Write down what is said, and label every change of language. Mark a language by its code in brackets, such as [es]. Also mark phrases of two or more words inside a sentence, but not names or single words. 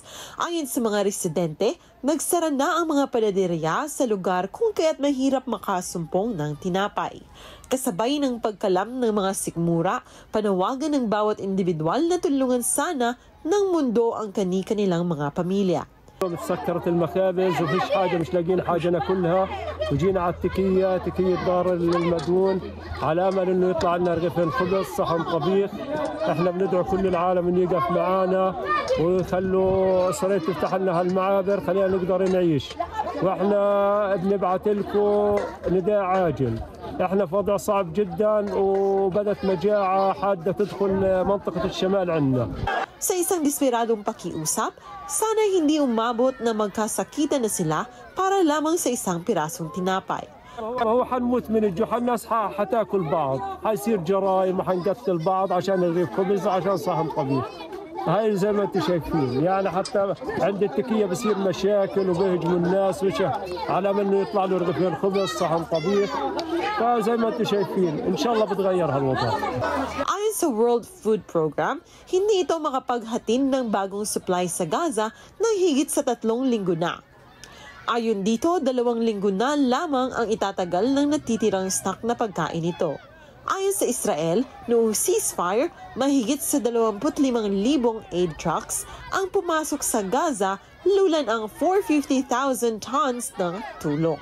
[tl] Ayon sa mga residente, nagsara na ang mga panaderia sa lugar kung kaya't mahirap makasumpong ng tinapay. Kasabay ng pagkalam ng mga sikmura, panawagan ng bawat individual na tulungan sana ng mundo ang kani-kanilang mga pamilya. [ar] سكرت المخابز وفيش حاجه مش لاقيين حاجه ناكلها وجينا على تكيه دار المدون على امل انه يطلع لنا رغيفين خبز صحن طبيخ. احنا بندعو كل العالم انه يقف معانا ويخلوا اسرائيل تفتح لنا هالمعابر خلينا نقدر نعيش. واحنا بنبعث لكم نداء عاجل. احنا في وضع صعب جدا وبدت مجاعه حاده تدخل منطقه الشمال عندنا. [tl] Sa isang desperadong pakiusap, sana hindi umabot na magkasakitan na sila para lamang sa isang pirasong tinapay. [ar] هو حنموت من الجوع، الناس حتاكل بعض، حيصير جرائم وحنقتل بعض عشان نغيب خبز عشان صحن طبيخ. هاي زي ما انتم شايفين، يعني حتى عند التكيه بصير مشاكل وبيهجموا الناس على انه يطلع له رغيفين خبز صحن طبيخ. فزي ما انتم شايفين ان شاء الله بتغير هالوضع. [tl] Ayon sa World Food Program, hindi ito makapaghatid ng bagong supply sa Gaza ng higit sa 3 linggo na. Ayon dito, 2 linggo na lamang ang itatagal ng natitirang stock na pagkain ito. Ayon sa Israel, noong ceasefire, mahigit sa 25,000 aid trucks ang pumasok sa Gaza, lulan ang 450,000 tons ng tulong.